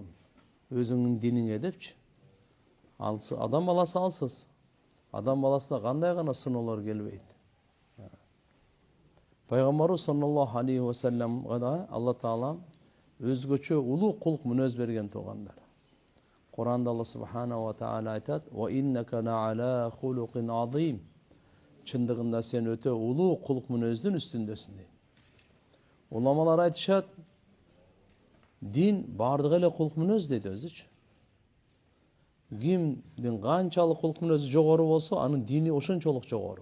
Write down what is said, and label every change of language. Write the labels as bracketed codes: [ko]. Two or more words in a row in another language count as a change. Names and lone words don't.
[ky] Өзүңдүн диниңе депчи. Адам баласы алсыз. Адам баласына кандай гана сыноолор келбейт. Пайгамбарыбыз [ar] صلى الله عليه وسلمга [ky] Алла Таала өзгөчө улуу кулк мүнөз берген туугандар. Куранда Алла [ar] سبحانه وتعالى айтат: "وإنك لخلق عظيم." [ky] Чындыгында сен өтө улуу кулк мүнөздүн үстүндөсүң дейт. Уламалар айтышат, дин бардыгы эле кулк мүнөз дейт өзүчү. Кимдин канчалык кулк мүнөзү жогору болсо, анын дини ошончолук жогору.